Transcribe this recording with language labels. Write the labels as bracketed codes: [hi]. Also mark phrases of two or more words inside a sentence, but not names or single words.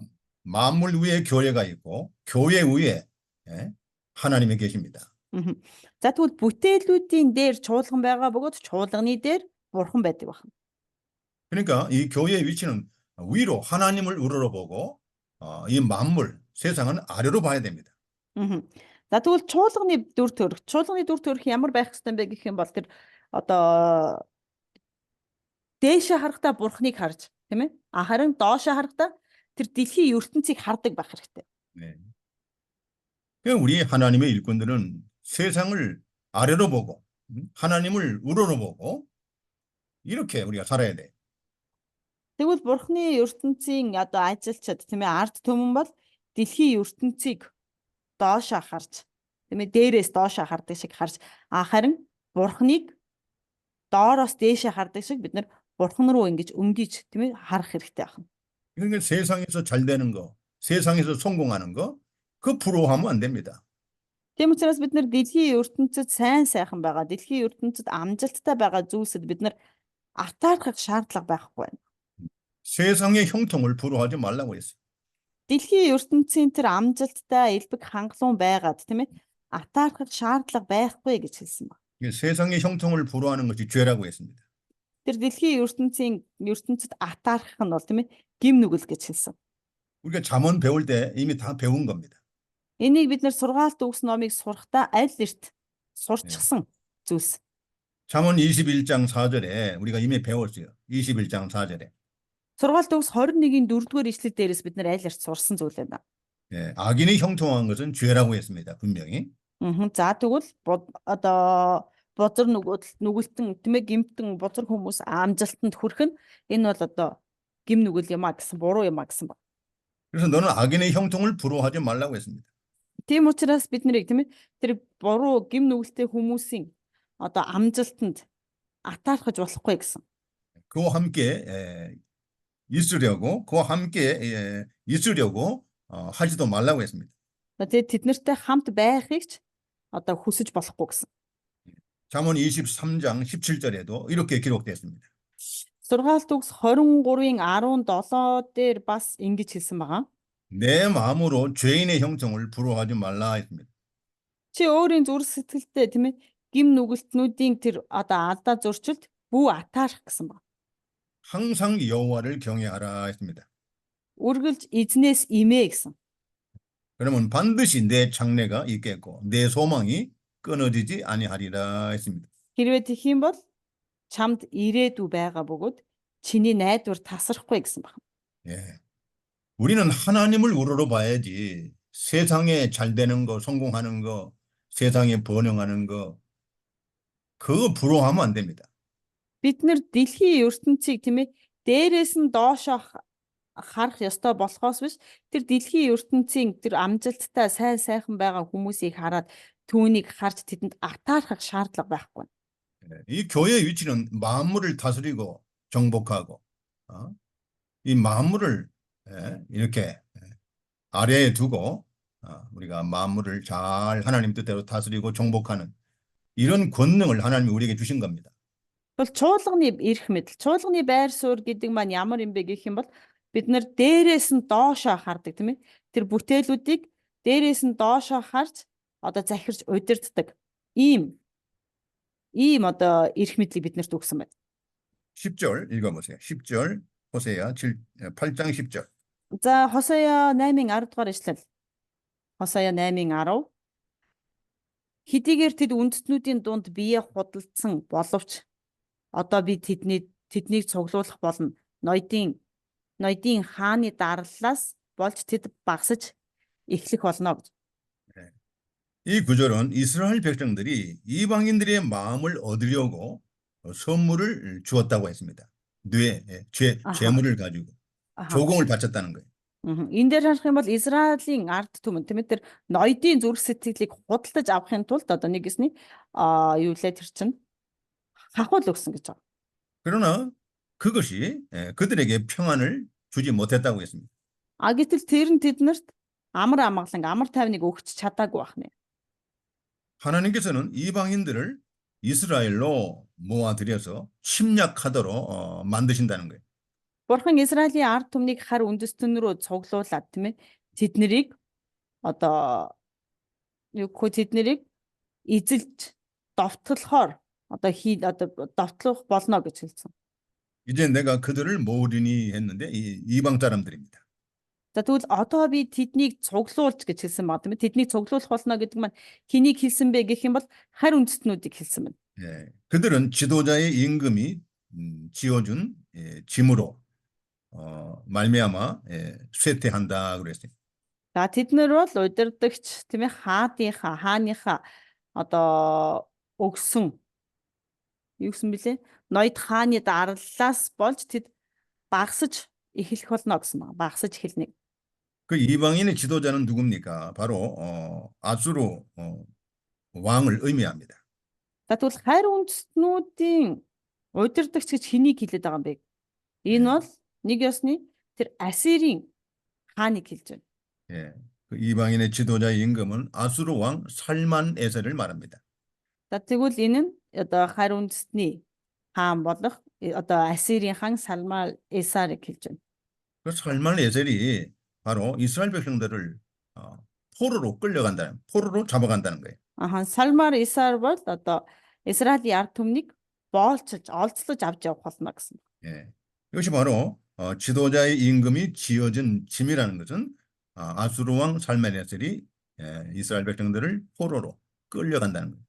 [ko] 만물 위에 교회가 있고 교회 위에 하나님이 계십니다. [mn] За тэгвэл бүтээлүүдийн дээр чуулган байгаа бөгөөд чуулганы дээр бурхан байдаг байна. [ko] 그러니까 이 교회의 위치는 위로 하나님을 우러러 보고 이 만물 세상은 아래로 봐야 됩니다. [mn] За тэгвэл чуулганы дүр төрх ямар байх ёстой бэ гэх юм бол тэр одоо дээшээ харахтаа бурхныг харж тийм ээ харин доошоо харахтаа тэр дэлхийн ертөнцийг хардаг байх хэрэгтэй. [ko] 네. 우리 하나님의 일꾼들은 세상을 아래로 보고 하나님을 우러러 보고 이렇게 우리가 살아야 돼. [mn] Тэгвэл бурхны ертөнцийн одоо ажилчид тийм ээ ард түмэн бол дэлхийн ертөнцийг доошоо харж тийм ээ дээрээс доошоо хардаг шиг харж харин бурхныг доороос дээшээ хардаг шиг бид нар бурхан руу ингэж өнгөж тийм ээ харах хэрэгтэй байна. [ko] 그러니까 세상에서 잘 되는 거, 세상에서 성공하는 거, 그 부러워하면 안 됩니다. [mn] Тийм учраас бид нар дэлхийн ертөнцид сайхан байгаа, дэлхийн ертөнцид амжилттай байгаа зүйлсэд бид нар атаархах шаардлага байхгүй байна. [ko] 세상의 형통을 부러워하지 말라고 했어요. [mn] Дэлхийн ертөнцийн тэр амжилттай элбэг хангалуун байгаад тийм ээ атаархах шаардлага байхгүй гэж хэлсэн ба. [ko] 세상의 형통을 부러워하는 것이 죄라고 했습니다. [mn] Тэр дэлхийн ертөнцид атаархах нь бол тийм ээ гим нүгэл гэж хэлсэн. [ko] 우리가 잠언 배울 때 이미 다 배운 겁니다. [mn] Энийг бид нар сургаалт өгс номыг сурахдаа аль эрт сурчсан зүйлс. [ko] 잠언 21장 4절에 우리가 이미 배웠어요. 21장 4절에. [mn] Сургаалт өгс 21-ийн 4-р ишлэл дээрээс бид нар аль эрт сурсан зүйл байна. [ko] 악인이 형통한 것은 죄라고 했습니다. 분명히. [mn] За тэгвэл одоо бозор нүгэлтэн тийм ээ гимтэн бозор хүмүүс амжилтанд хүрэх нь энэ бол одоо гим нүгэл юм а гэсэн буруу юм а гэсэн ба. [ko] 그래서 너는 악인의 형통을 부러워하지 말라고 했습니다. [mn] Тийм учраас бид нарыг тийм ээ тэр буруу гим нүгэлтэй хүмүүсийн одоо амжилтанд атаархаж болохгүй гэсэн. [ko] 그와 함께 있으려고 하지도 말라고 했습니다. [mn] Тэгээд тэднэртэй хамт байхыг ч одоо хүсэж болохгүй гэсэн. [ko] 잠언 23장 17절에도 이렇게 기록되었습니다. [mn] Сургаалт өгс 23-ийн 17 дээр бас ингэж хэлсэн байгаа. [ko] 내 마음으로 죄인의 형통을 부러워하지 말라 했습니다. [mn] Чи өөрийн зүрх сэтгэлдээ тийм ээ гим нүгэлтнүүдийн тэр одоо алдаа зөрчилд бүү атаарах гэсэн байна. [ko] 항상 여호와를 경외하라 했습니다. [mn] Үргэлж эзнээс имээ гэсэн. [ko] 그러면 반드시 내 장래가 있겠고 내 소망이 끊어지지 아니하리라 했습니다. [mn] Хэрвээ тэгэх юм бол чамд ирээдүй байгаа бөгөөд чиний найдвар тасрахгүй гэсэн байна. [ko] 예. 우리는 하나님을 우러러 봐야지 세상에 잘 되는 거, 성공하는 거, 세상에 번영하는 거 그거 부러워하면 안 됩니다. [mn] Бид нар дэлхийн ертөнцийг тийм ээ дээрээс нь доошоо харах ёстой болохоос биш тэр дэлхийн ертөнцийн тэр амжилттай сайхан байгаа хүмүүсийг хараад түүнийг харж тэдэнд атаархах шаардлага байхгүй. [ko] 이 교회의 위치는 만물을 다스리고 정복하고 이 만물을 이렇게 아래에 두고 우리가 만물을 잘 하나님 뜻대로 다스리고 정복하는 이런 권능을 하나님이 우리에게 주신 겁니다. [mn] Бол чуулганы эрх мэдэл, чуулганы байр суурь гэдэг маань ямар юм бэ гэх юм бол бид нар дээрээс нь доошоо хардаг тийм ээ. Тэр бүтээлүүдийг дээрээс нь доошоо харж одоо захирч удирддаг. Ийм одоо эрх мэдлийг биднэрт өгсөн байна. [ko] 10절 읽어보세요. 10절 호세야 8장 10절. [mn] За Хосея 8-ын 10 дугаар ишлэл. Хосея 8-ын 10. Хэдийгээр тэд үндэстнүүдийн дунд бие худалдсан боловч одоо би тэднийг цуглуулах болно. Ноёдын хааны дараллаас болж тэд багасж эхлэх болно гэж. [ko] 이 구절은 이스라엘 백성들이 이방인들의 마음을 얻으려고 선물을 주었다고 했습니다. 아하. 재물을 가지고 아하. 조공을 바쳤다는 거예요. [mn] Энэ дээр харах юм бол Израилийн ард түмэн тийм ээ тэр ноёдын зүрх сэтгэлийг худалдаж авахын тулд одоо нэгэсний юу лээ тэр чинь хахуул өгсөн гэж байна. [ko] 그러나 그것이 그들에게 평안을 주지 못했다고 했습니다. [mn] Гэтэл тэр нь тэднэрт амар амгалан амар тайвныг өгч чадаагүй байна. [ko] 하나님께서는 이방인들을 이스라엘로 모아들여서 침략하도록 만드신다는 거예요. [mn] Бурхан Израилийн ард түмнийг хар үндэстэн рүү цуглуулад тийм ээ тэднийг одоо тэднийг эзэлж довтлохоор одоо довтлох болно гэж хэлсэн. [ko] 이제 내가 그들을 모으리니 했는데 이방 사람들입니다. [mn] За тэгвэл одоо би тэднийг цуглуулж гэж хэлсэн баг тийм ээ тэднийг цуглуулах болно гэдэг маань хэнийг хэлсэн бэ гэх юм бол хар үндэстнүүдийг хэлсэн байна. [ko] 예, 그들은 지도자의 임금이 지어준 짐으로 말미암아 쇠퇴한다 그랬어요. [mn] За тэднэр бол удирдагч тийм ээ хааныхаа одоо өгсөн юу гэсэн бэлээ ноёд хааны дарлалаас болж тэд багасж эхлэх болно гэсэн байна. Багасж эхэлнэ. [ko] 그 이방인의 지도자는 누굽니까? 바로 아수르 왕을 의미합니다. [mn] За тэгвэл хайр үндэстнүүдийн удирдагч гэж хэнийг хэлээд байгаа юм бэ? Энэ бол нэг ёсны тэр Ассирийн хааныг хэлж байна. [ko] 예, 그 이방인의 지도자의 임금은 아수르 왕 살만에서를 말합니다. [mn] За тэгвэл энэ нь одоо хайр үндэстний хаан болох одоо Ассирийн хаан Салман Эсарыг хэлж байна. [ko] 그 살만에셀이 바로 이스라엘 백성들을 포로로 포로로 잡아간다는 거예요. [mn] Салман Эсар бол одоо Израилийн ард түмнийг олцлож авч явах болно гэсэн. [ko] 예, 이것이 바로 지도자의 임금이 지어진 짐이라는 것은 아수르 왕 살만에셀이 이스라엘 백성들을 포로로 끌려간다는 거예요.